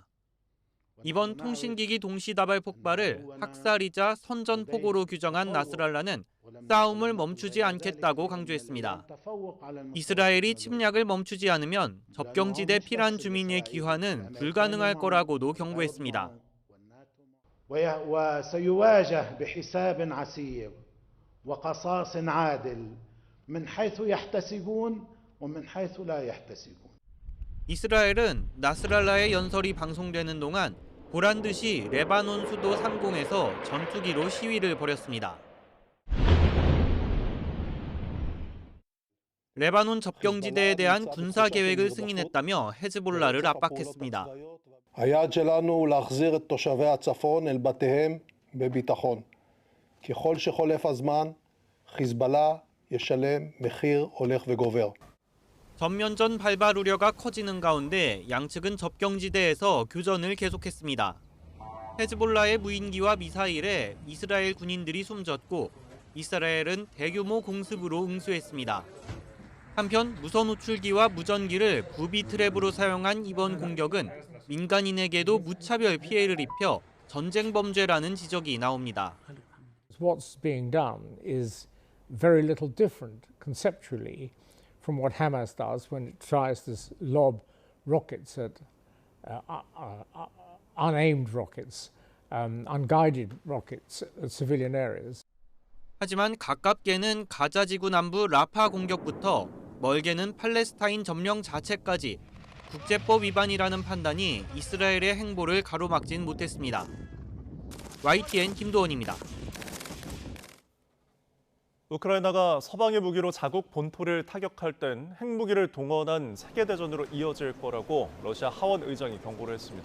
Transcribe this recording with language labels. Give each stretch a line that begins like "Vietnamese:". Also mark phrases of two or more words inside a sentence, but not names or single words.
Korean: 이번 통신기기 동시다발 폭발을 학살이자 선전포고로 규정한 나스랄라는 싸움을 멈추지 않겠다고 강조했습니다. 이스라엘이 침략을 멈추지 않으면 접경지대 피란 주민의 귀환은 불가능할 거라고도 경고했습니다.
Arabic: وسيواجه بحساب عسير وقصاص عادل من حيث يحتسبون ومن حيث لا يحتسبون.
Korean: 이스라엘은 나스랄라의 연설이 방송되는 동안 보란 듯이 레바논 수도 상공에서 전투기로 시위를 벌였습니다. 레바논 접경지대에 대한 군사 계획을 승인했다며 헤즈볼라를 압박했습니다.
Hebrew: היעד שלנו להחזיר את תושבי הצפון אל בתיהם בביטחון. ככל שחולף הזמן, חיזבאללה ישלם מחיר הולך וגובר.
Korean: 전면전 발발 우려가 커지는 가운데 양측은 접경지대에서 교전을 계속했습니다. 헤즈볼라의 무인기와 미사일에 이스라엘 군인들이 숨졌고 이스라엘은 대규모 공습으로 응수했습니다. 한편 무선 호출기와 무전기를 부비 트랩으로 사용한 이번 공격은 민간인에게도 무차별 피해를 입혀 전쟁 범죄라는 지적이 나옵니다.
English: What's being done is very little different conceptually from what Hamas does when it tries to lob rockets at unaimed rockets, unguided rockets at civilian areas.
Korean: 하지만 가깝게는 가자 지구 남부 라파 공격부터 멀게는 팔레스타인 점령 자체까지 국제법 위반이라는 판단이 이스라엘의 행보를 가로막진 못했습니다. YTN 김도원입니다. 우크라이나가 서방의 무기로 자국 본토를 타격할 땐 핵무기를 동원한 세계대전으로 이어질 거라고 러시아 하원 의장이 경고를 했습니다.